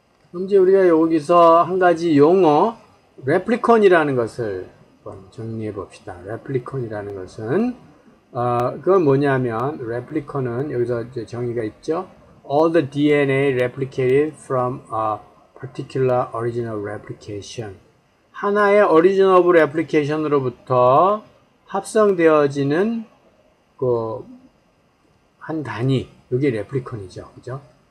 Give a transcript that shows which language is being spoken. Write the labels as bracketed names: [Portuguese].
[Korean] 그럼 이제 우리가 여기서 한 가지 용어, 레플리콘이라는 것을 정리해 봅시다. 레플리콘이라는 것은, 그건 뭐냐면, 레플리콘은 여기서 이제 정의가 있죠. [English] All the DNA replicated from a particular original replication. [Korean] 하나의 [English] origin of replication [Korean] 으로부터 합성되어지는 한 단위, 이게 레플리콘이죠. 그죠?